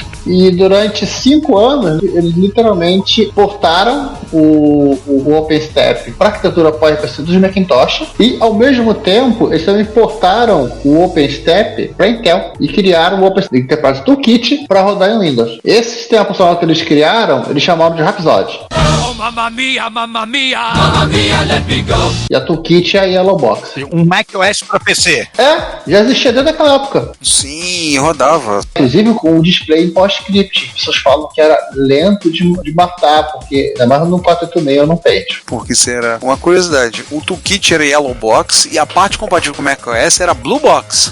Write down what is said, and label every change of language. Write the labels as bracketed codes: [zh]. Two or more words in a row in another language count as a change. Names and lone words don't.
[pt] E durante 5 anos, eles literalmente portaram o OpenStep para a arquitetura PowerPC dos Macintosh, e ao mesmo tempo eles também portaram o OpenStep para Intel e criaram o OpenStep Enterprise Toolkit para rodar em Windows. Esse sistema funcional que eles criaram, eles chamaram de Rhapsody. [it] Oh, mamma mia, mamma mia, mamma mia, [en] let me go. [pt] E a Toolkit é a Yellow Box. Um macOS para PC. Já existia desde aquela época. Sim, rodava. Inclusive com um display em PostScript. As pessoas falam que era lento de matar, porque ainda mais no 486 ou no Paint. Por que será? Uma curiosidade, o Toolkit era Yellow Box e a parte compatível com o macOS era Blue Box.